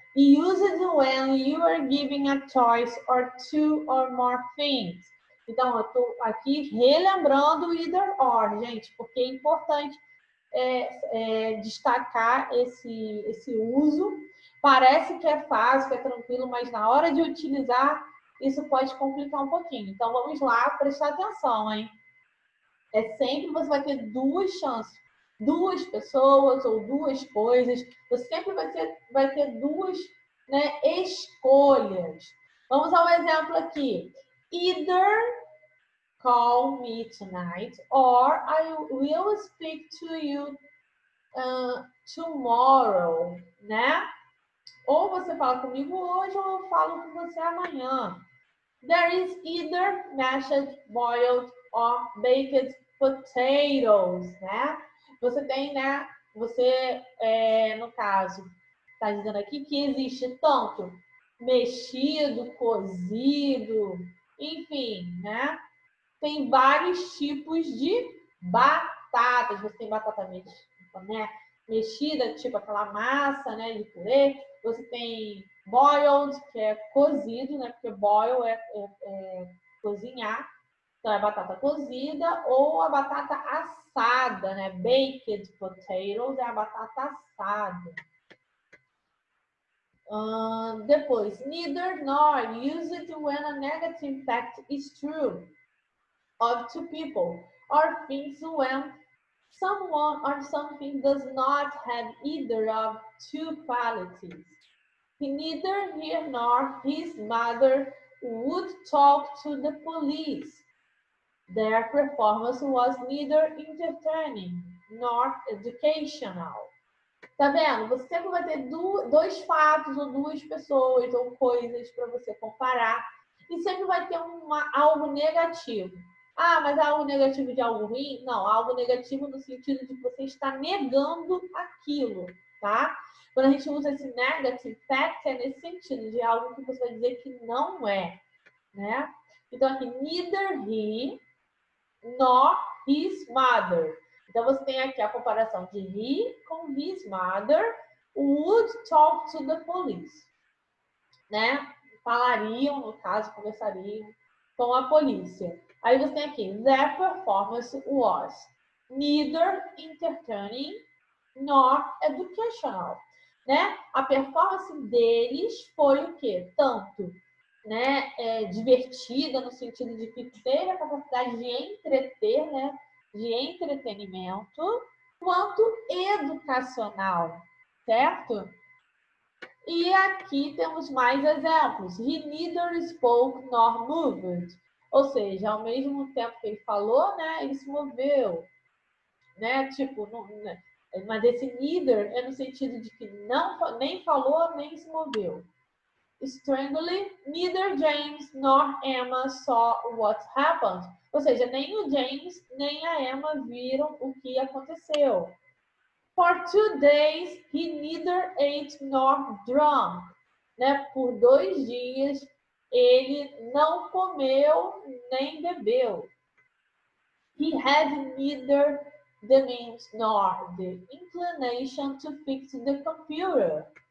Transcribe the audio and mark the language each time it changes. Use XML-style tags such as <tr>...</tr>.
<en>Used when you are giving a choice or two or more things.</en> <pt>Então, eu estou aqui relembrando either or, gente, porque é importante destacar esse uso. Parece que é fácil, que é tranquilo, mas na hora de utilizar, isso pode complicar um pouquinho. Então, vamos lá, prestar atenção, hein? Sempre você vai ter duas chances. Duas pessoas ou duas coisas. Você sempre vai ter duas, né, escolhas. Vamos ao exemplo aqui.</pt> <en>Either call me tonight or I will speak to you tomorrow,</en> <pt>né? Ou você fala comigo hoje ou eu falo com você amanhã.</pt> <en>There is either mashed, boiled or baked potatoes, né?</en> <pt>Você tem, né? Você, no caso, está dizendo aqui que existe tanto mexido, cozido, enfim, né? Tem vários tipos de batatas. Você tem batata mexida, tipo aquela massa, né, de purê. Você tem boiled, que é cozido, né? Porque boil é cozinhar. Então, é batata cozida ou a batata assada, né? Baked potatoes é a batata assada.</pt> <en>Depois, neither nor used when a negative fact is true of two people or things when someone or something does not have either of two qualities. Neither he nor his mother would talk to the police. Their performance was neither entertaining nor educational.</en> <pt>Tá vendo? Você sempre vai ter dois fatos ou duas pessoas ou coisas para você comparar e sempre vai ter algo negativo. Ah, mas algo negativo de algo ruim? Não, algo negativo no sentido de você estar negando aquilo, tá? Quando a gente usa esse negative fact, é nesse sentido, de algo que você vai dizer que não é, né? Então, aqui,</pt> <en>neither he nor his mother.</en> <pt>Então, você tem aqui a comparação de he com</pt> <en>his mother would talk to the police,</en> <pt>né? Falariam, no caso, conversariam com a polícia. Aí você tem aqui,</pt> <en>their performance was neither entertaining nor educational, né?</en> <pt>A performance deles foi o quê? Tanto, né, divertida no sentido de que teve a capacidade de entreter, né, de entretenimento, quanto educacional, certo? E aqui temos mais exemplos.</pt> <en>He neither spoke nor moved.</en> <pt>Ou seja, ao mesmo tempo que ele falou, né, ele se moveu, né? Tipo, não, né? Mas esse neither é no sentido de que não, nem falou, nem se moveu.</pt> <en>Strangely, neither James nor Emma saw what happened.</en> <pt>Ou seja, nem o James nem a Emma viram o que aconteceu.</pt> <en>For 2 days, he neither ate nor drank.</en> <pt>Né? Por 2 dias, ele não comeu nem bebeu.</pt> <en>He had neither the means nor the inclination to fix the computer.</en>